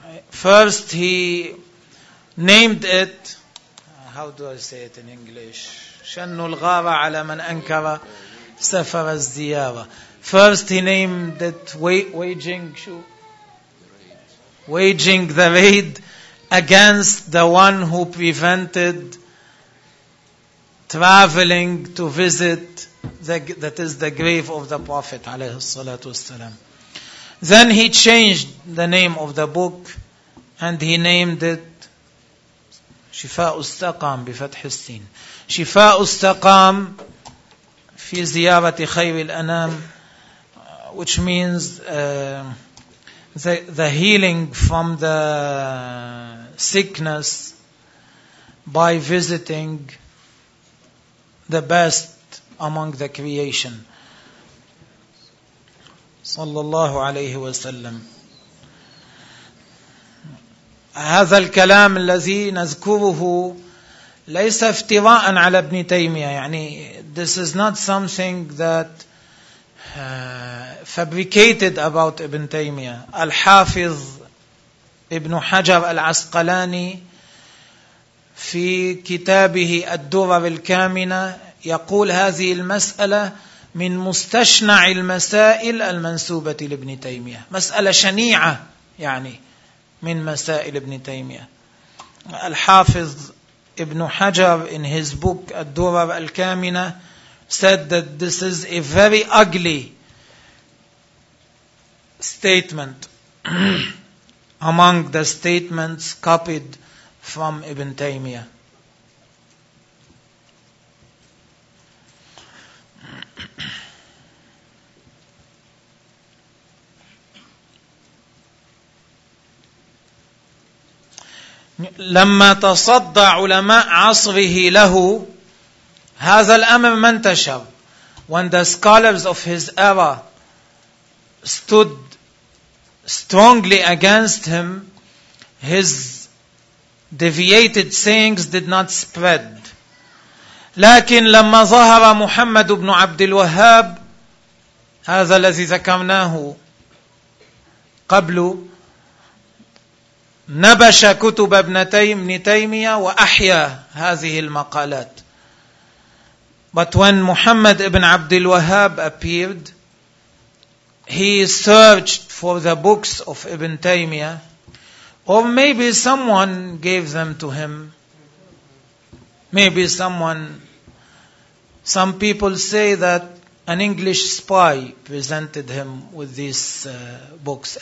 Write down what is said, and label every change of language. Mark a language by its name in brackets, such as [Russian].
[English] First he named it, how do I say it in English? [Arabic] شنُّ الغارة على من أنكر سفر الزيارة. [English] First he named it waging the raid against the one who prevented traveling to visit the grave of the Prophet [Arabic] عليه الصلاة والسلام. [English] Then he changed the name of the book and he named it شفاء استقام [Arabic] بفتح السين. شفاء استقام في زيارة خير الأنام, [English] which means the healing from the sickness by visiting the best among the creation. [Arabic] صلى الله عليه وسلم. هذا الكلام الذي نذكره ليس افتراء على ابن تيمية, يعني [English] this is not something that fabricated about [Arabic] ابن تيمية. الحافظ ابن حجر العسقلاني في كتابه الدرر الكامنة يقول هذه المسألة من مستشنع المسائل المنسوبة لابن تيمية, مسألة شنيعة يعني من مسائل ابن تيمية. [English] الحافظ ابن حجر in his book الدرر الكامنة said that this is a very ugly statement among the statements copied from ابن تيمية. [Arabic] لما تصدى علماء عصره له هذا الأمر ما انتشر. [English] When the scholars of his era stood strongly against him, his deviated sayings did not spread. [Arabic] لكن لما ظهر محمد بن عبد الوهاب هذا الذي ذكرناه قبل, نبش كتب ابن تيمية وأحيا هذه المقالات. [English] But when محمد بن عبد الوهاب appeared, he searched for the books of ابن تيمية, or maybe someone gave them to him. Maybe some people say that an English spy presented him with these books.